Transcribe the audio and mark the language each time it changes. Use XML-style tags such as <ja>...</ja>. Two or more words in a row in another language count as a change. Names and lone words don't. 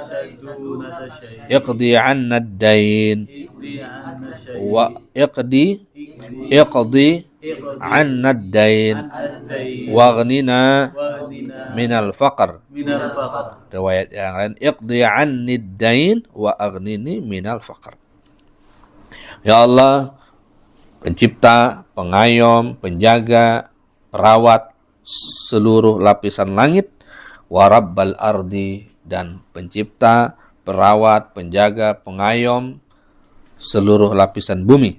<ar>iqdi 'anna ad-dain wa iqdi 'anna ad-dain waghnina minal faqr.</ar> <id>Riwayat yang lain</id> <ar>iqdi 'anni ad-dain wa aghnini minal faqr. Ya Allah,</ar> <id>pencipta, pengayom, penjaga, perawat seluruh lapisan langit,</id> <ar>wa rabbal ardi,</ar> <id>dan pencipta, perawat, penjaga, pengayom seluruh lapisan bumi.</id>